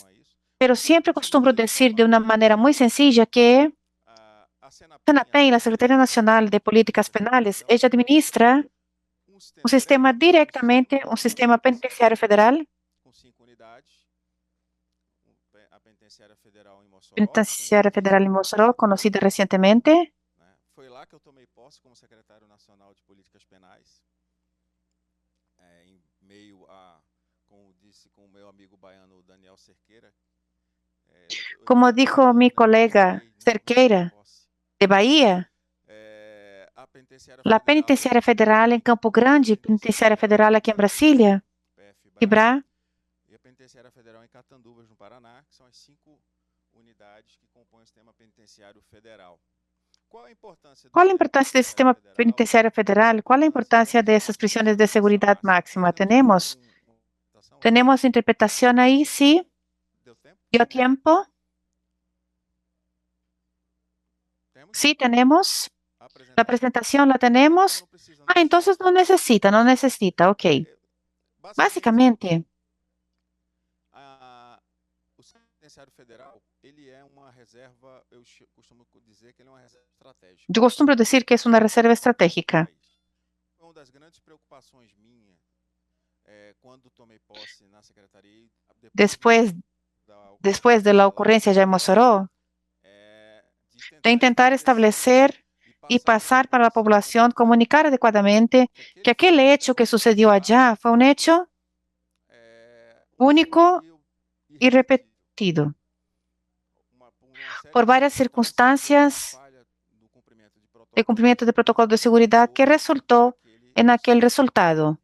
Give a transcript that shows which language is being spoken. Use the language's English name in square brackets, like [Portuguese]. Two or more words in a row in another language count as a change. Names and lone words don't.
[Spanish] Pero siempre acostumbro decir de una manera muy sencilla que SENAPEN, la Secretaría Nacional de Políticas Penales, ella administra un sistema directamente, un sistema penitenciario federal, penitenciaria federal en Mossoró, conocida recientemente. [Portuguese] Foi lá que eu tomei posse como secretário nacional de políticas penais, em meio a, como disse com o meu amigo baiano Daniel Cerqueira. [Spanish] Como dijo mi colega Cerqueira, de Bahía, la penitenciaria federal en Campo Grande, penitenciaria federal aquí en Brasilia, FIBRA, [Portuguese] e a penitenciária federal em Catanduvas, no Paraná, que são as 5 unidades que compõem o sistema penitenciário federal. [Spanish] ¿Cuál es la importancia del sistema penitenciario federal? ¿Cuál es la importancia de esas prisiones de seguridad máxima? ¿Tenemos interpretación ahí? Sí. ¿Dio tiempo? Sí, tenemos. La presentación la tenemos. Entonces no necesita, ok. Básicamente, [Portuguese] penitenciário federal, ele é uma reserva, eu costumo dizer que ele é uma reserva estratégica. [Spanish] Yo costumbro decir que es una reserva estratégica. [Portuguese] Foi uma das grandes preocupações minha quando tomei posse na secretaria e [Spanish] Después de la ocurrencia ya en Mossoró, de intentar establecer y pasar para la población, comunicar adecuadamente que aquel hecho que sucedió allá fue un hecho único y repetido por varias circunstancias de cumplimiento de protocolo de seguridad que resultó en aquel resultado.